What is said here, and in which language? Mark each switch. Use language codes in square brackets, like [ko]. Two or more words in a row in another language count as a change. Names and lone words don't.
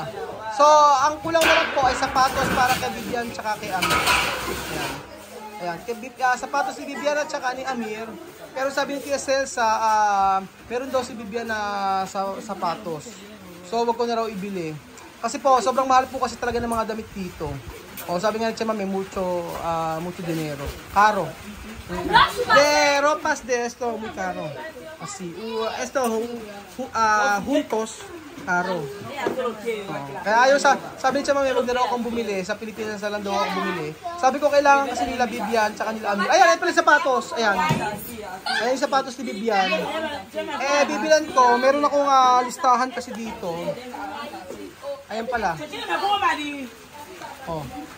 [tl] So, ang kulang na lang po ay sapatos para kay Bibian tsaka kay Amir. Ayan. Sapatos ni Bibian at tsaka ni Amir. Pero sabi ni Tia Celsa, meron daw si Bibian na sapatos. So, wag ko na raw ibili. Kasi po, sobrang mahal po kasi talaga ng mga damit dito. O, sabi nga ni Chema, may [es] mucho dinero. [tl] Caro. [es] De ropas de esto muy caro. Así. Esto juntos caro. [tl] Kaya ayaw sabi ni Chema, may wag na raw akong bumili. Sa Pilipinas na lang daw ako bumili. Sabi ko kailangan kasi nila Bibian tsaka nila Amir. Ayan, ito pala yung sapatos. Ayan. Ayan yung sapatos ni Bibian. Bibilan ko, meron akong listahan kasi dito. Ayan pala. Oh.